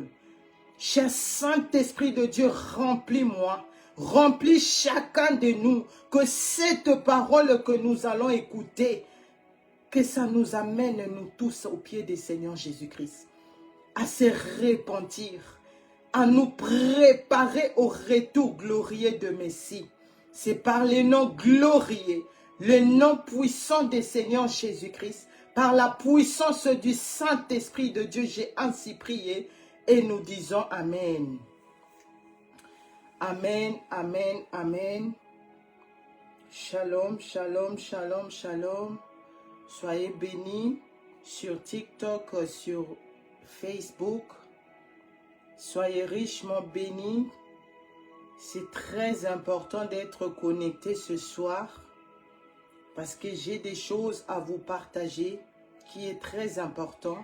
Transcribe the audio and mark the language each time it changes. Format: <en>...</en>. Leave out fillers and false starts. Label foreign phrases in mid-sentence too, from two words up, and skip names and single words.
<fr>Cher Saint-Esprit de Dieu, remplis-moi, remplis chacun de nous, que cette parole que nous allons écouter, que ça nous amène, nous tous, au pied du Seigneur Jésus-Christ, à se repentir, à nous préparer au retour glorieux de Messie. C'est par le nom glorieux, le nom puissant du Seigneur Jésus-Christ, par la puissance du Saint-Esprit de Dieu, j'ai ainsi prié et nous disons Amen. Amen, Amen, Amen.</fr> <he>שלום שלום שלום שלום.</he> <fr>Soyez bénis sur TikTok, sur Facebook. Soyez richement bénis. C'est très important d'être connecté ce soir parce que j'ai des choses à vous partager qui est très important.</fr>